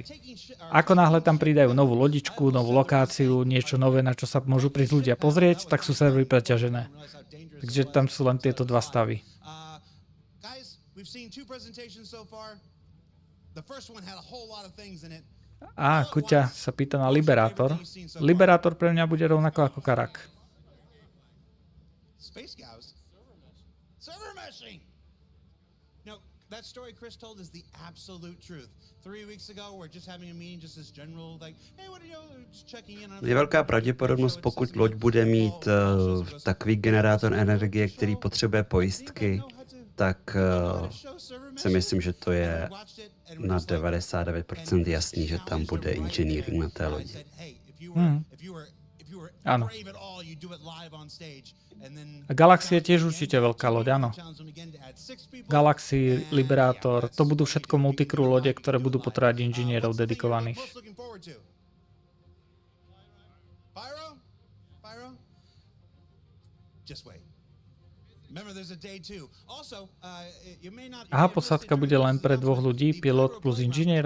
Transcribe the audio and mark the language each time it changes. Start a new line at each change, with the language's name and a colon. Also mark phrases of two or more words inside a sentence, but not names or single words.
Slovak: Ako náhle tam pridajú novú lodičku, novú lokáciu, niečo nové, na čo sa môžu prísť ľudia pozrieť, tak sú servery preťažené. Takže tam sú len tieto 2 stavy. Kuťa sa pýta na Liberátor. Liberátor pre mňa bude rovnako ako Karak.
English: That story Chris told is the absolute truth. 3 weeks ago, we're just having a meeting, just this general, like, hey, what are you, just checking in on...
Czech: Je velká pravděpodobnost, pokud loď bude mít takový generátor energie, který potřebuje pojistky, tak si myslím, že to je na 99% jasný, že tam bude engineering na té lodi.
Slovak: Áno. A Galaxy je tiež určite veľká loď, áno. Galaxy, Liberátor, to budú všetko multicrew lode, ktoré budú potrebovať inžinierov dedikovaných. Aha, posádka bude len pre 2 ľudí, pilot plus inžinier.